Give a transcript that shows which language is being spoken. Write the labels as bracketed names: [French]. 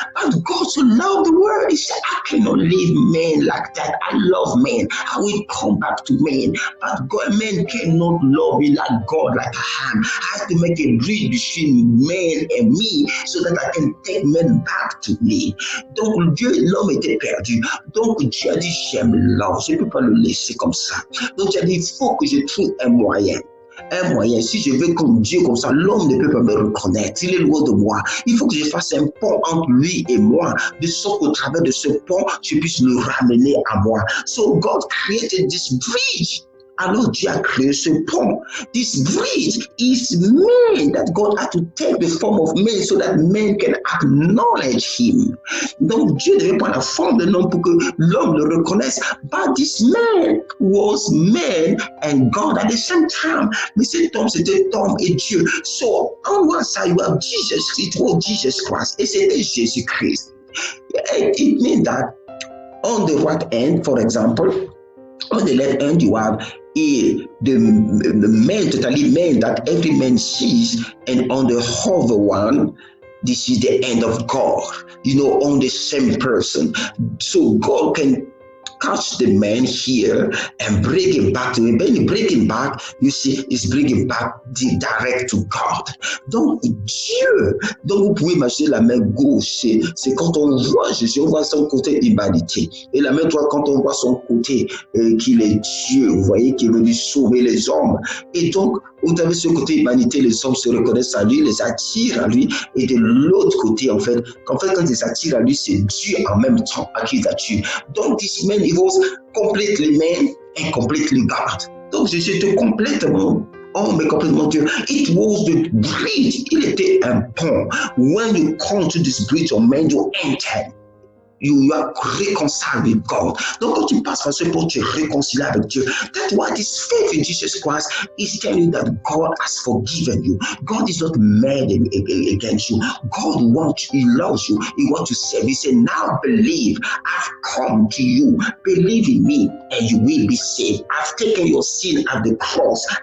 [English] But God so loved the world. He said, I cannot leave man like that. I love man. I will come back to man. But God, man cannot love me like God, like I am. I have to make a bridge between man and me so that I can take man back to me. [French] Donc Dieu et l'homme étaient perdus. Donc Dieu a dit, j'aime l'homme. Je ne peux pas le laisser comme ça. Donc tu as dit, il faut que je trouve un moyen. Un moyen, si je veux comme Dieu comme ça, l'homme ne peut pas me reconnaître, il est loin de moi. Il faut que je fasse un pont entre lui et moi, de sorte qu'au travers de ce pont, je puisse le ramener à moi. [English] So God created this bridge. [French] Alors Dieu a créé ce pont. [English] This bridge is man, that God had to take the form of man so that man can acknowledge him. [French] Donc Dieu devait prendre la forme de l'homme pour que l'homme le reconnaisse. [English] But this man was man and God at the same time. [French] Mais cet homme, c'était homme et Dieu. [English] So on one side you have Jesus, it was Jesus Christ. [French] Et c'était Jésus-Christ. [English] It means that on the right hand, for example, on the left hand you have the man, totally man that every man sees, and on the other one, this is the end of God, on the same person. So God can catch the man here and bring him back to him. When you bring him back, you see, it's bringing back direct to God. [French] Donc, Dieu, donc vous pouvez imaginer la main gauche, c'est quand on voit Jésus, on voit son côté humanité. Et la main droite, quand on voit son côté qu'il est Dieu, vous voyez, qu'il veut sauver les hommes. Et donc, au travers de ce côté humanité, les hommes se reconnaissent à lui, les attirent à lui. Et de l'autre côté, en fait, quand ils s'attirent à lui, c'est Dieu en même temps à qui ils attirent. [English] Donc, this man, he was completely man and completely God. [French] Donc, Jésus était complètement homme et complètement Dieu. [English] It was the bridge. [French] Il était un pont. [English] When you come to this bridge of man, you enter. You are reconciled with God. [French] Donc, quand tu passes par ce pont, tu es réconcilié avec Dieu. [English] That's why this faith in Jesus Christ is telling you that God has forgiven you. God is not mad against you. God wants you, He loves you, He wants to save you. He said, now believe, I've come to you. Believe in me, and you will be saved. I've taken your sin at the cross.